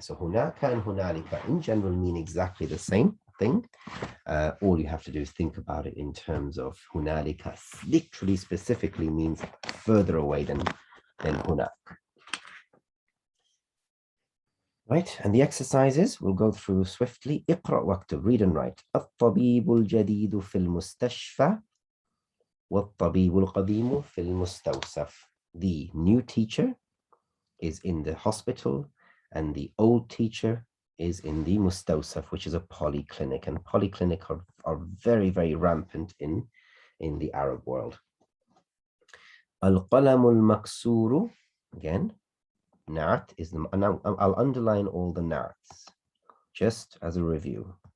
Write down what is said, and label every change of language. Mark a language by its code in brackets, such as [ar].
[en] So hunaka and hunalika in general mean exactly the same thing. All you have to do is think about it in terms of hunalika literally specifically means further away than hunak. Right, and the exercises we'll go through swiftly. [ar] اقرأ واكتب, [en] read and write. [ar] الطبيب الجديد في المستشفى والطبيب القديم في المستوصف. [en] The new teacher is in the hospital and the old teacher is in the mustawsaf, which is a polyclinic, and polyclinic are very, very rampant in the Arab world. [ar] Al-qalam al-maksuru, [en] again, na'at is the, now I'll underline all the na'ats just as a review.